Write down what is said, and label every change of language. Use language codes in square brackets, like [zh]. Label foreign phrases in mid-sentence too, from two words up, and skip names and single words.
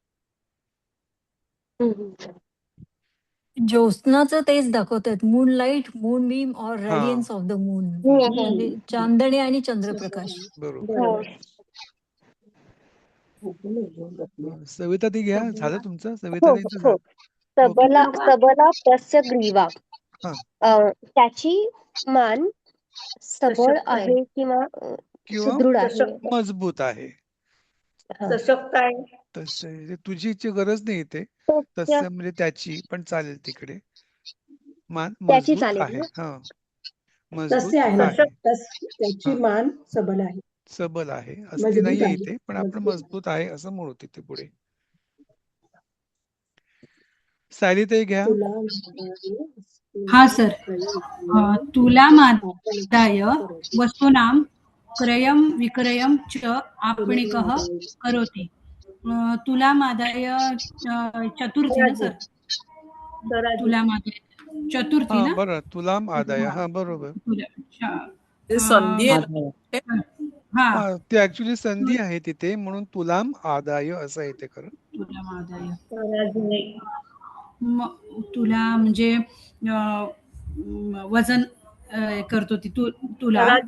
[mr] ज्योत्स्नाचं तेच दाखवतात [en] moonlight, moonbeam [mr] और हा, [en] radiance of the moon. [mr] हो म्हणजे हो चांदणे आणि चंद्रप्रकाश. बरोबर. हो. सविताताई घ्या. झालं तुमचं? हो सविताताईंचं हो. झालं. ओके. [sa] सबला तस्य ग्रीवा. [mr] हा, त्याची मान सबळ आहे किंवा किंवा सुदृढ आहे. मजबूत आहे. हा. सशक्त आहे. तसं तुझीची गरज नाही इथे. तस्य तसं म्हणजे त्याची पण चालेल तिकडे. मान त्याची मजबूत चालेल आहे. ना? हा, तसे मजबूत आहे ना आहे. त्याची हा, मान सबल आहे, सबल आहे असली मजबूत नाहीये आहे, इथे, पण आपण मजबूत मजबूत आहे असं म्हणू तिथे पुढे. सायलीताई घ्या. तुला हा सर. [sa] तुलामादाय वस्तूनां क्रयं विक्रयं च आपणिकः करोति. [mr] तुलामादाय चतुर्थी ना सर? तुलामादाय चतुर्थी हा, ना? बरं. [sa] तुलाम आदाय. [mr] हा, बरोबर. ते संधी आहे ना. हा हा, ती ऍक्च्युली संधी आहे तिथे म्हणून [sa] तुलाम आदाय [mr] असं आहे ते खरं. तुलामादाय तुला म्हणजे वजन करतो ती तुला